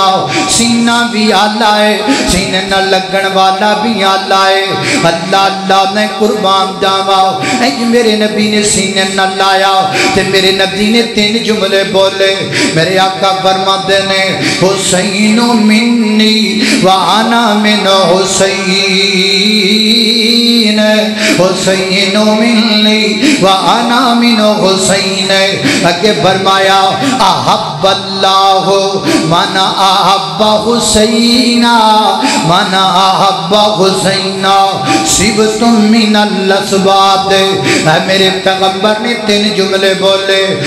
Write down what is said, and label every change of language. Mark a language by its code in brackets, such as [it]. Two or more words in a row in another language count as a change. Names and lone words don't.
[pa] سینہ بھی اعلیٰ ہے سینے نہ لگن والا بھی اعلیٰ ہے. اللہ اللہ میں قربان جاواں میرے نبی نے سینے نہ لایا تے میرے نبی نے تن جملے بولے. میرے آقا فرماتے نے [ar] حسين مني وأنا من حسين حسين مني وأنا من حسين, हुसैन मिन्नी व अना मिन हुसैन। [pa] اگے فرمایا [ar] أحب الله من أحب حسينا من أحب حسينا سبط من الأسباط. [pa] میرے پیغمبر نے تن جملے بولے.